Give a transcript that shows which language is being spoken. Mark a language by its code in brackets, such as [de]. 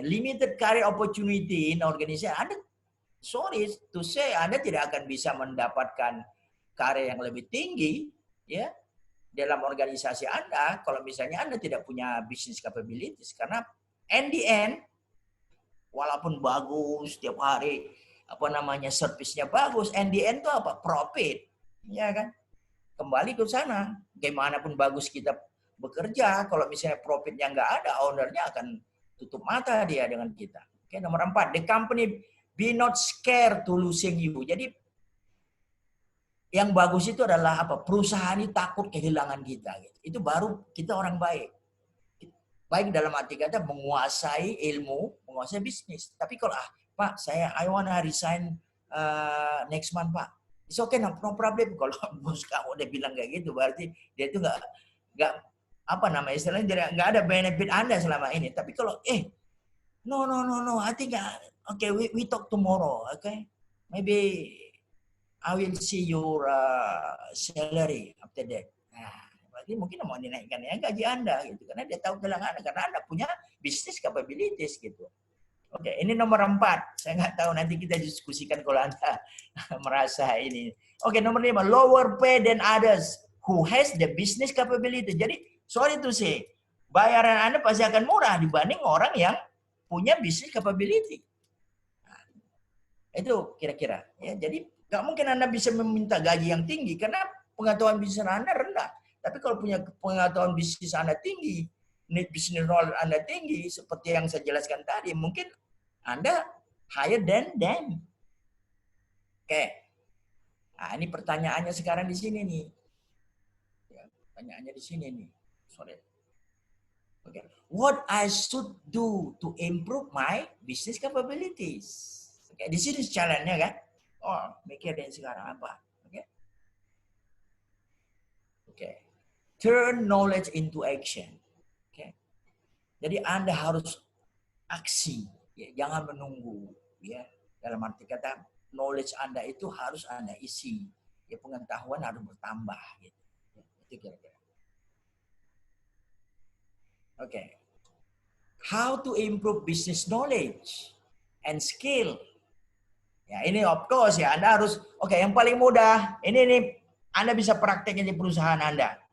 [en] Limited career opportunity in organization. [id] Anda, [en] sorry to say, [id] Anda tidak akan bisa mendapatkan karir yang lebih tinggi ya dalam organisasi Anda kalau misalnya Anda tidak punya business capabilities. Karena [en] in the end, [id] walaupun bagus setiap hari, apa namanya, service-nya bagus, in the end itu apa? Profit. Ya kan? Kembali ke sana. Bagaimanapun bagus kita bekerja, kalau misalnya profitnya nggak ada, ownernya akan tutup mata dia dengan kita. [en] Oke, nomor 4, the company be not scared to losing you. [id] Jadi yang bagus itu adalah apa? Perusahaan ini takut kehilangan kita. Itu baru kita orang baik. Baik dalam arti kata menguasai ilmu, menguasai bisnis. Tapi kalau Pak, [en] I wanna resign next month Pak. It's okay, no problem. [id] Kalau bos kamu udah bilang kayak gitu, berarti dia itu nggak apa namanya istilahnya, nggak ada benefit Anda selama ini. Tapi kalau [en] no, I think okay, we talk tomorrow, okay? Maybe I will see your salary after that. [id] Nah, berarti mungkin mau dinaikkan ya gaji Anda gitu, karena dia tahu kehilangan Anda, karena Anda punya business capabilities gitu. Oke, ini nomor 4. Saya nggak tahu, nanti kita diskusikan kalau Anda merasa ini. Oke, nomor 5, [en] lower pay than others who has the business capability. [id] Jadi [en] sorry to say, [id] bayaran Anda pasti akan murah dibanding orang yang punya business capability. Nah, itu kira-kira. Ya, jadi nggak mungkin Anda bisa meminta gaji yang tinggi karena pengetahuan bisnis Anda rendah. Tapi kalau punya pengetahuan bisnis Anda tinggi, business knowledge Anda tinggi, seperti yang saya jelaskan tadi, mungkin Anda [en] higher than them. [id] Oke. Nah, ini pertanyaannya sekarang di sini nih. Ya, pertanyaannya di sini nih. Sorry. Okay. [en] What I should do to improve my business capabilities? [id] Okay. Di sini challenge-nya kan. Oh, mikirin sekarang apa? Oke. Okay. [en] Turn knowledge into action. Okay. [id] Jadi Anda harus aksi, ya, jangan menunggu. Ya, dalam arti kata knowledge Anda itu harus Anda isi. Ya, pengetahuan harus bertambah. Gitu. Ya, itu kira-kira. Oke. Okay. [en] How to improve business knowledge and skill. [id] Ya, ini [en] of course [id] ya, Anda harus, oke, yang paling mudah, ini Anda bisa prakteknya di perusahaan Anda.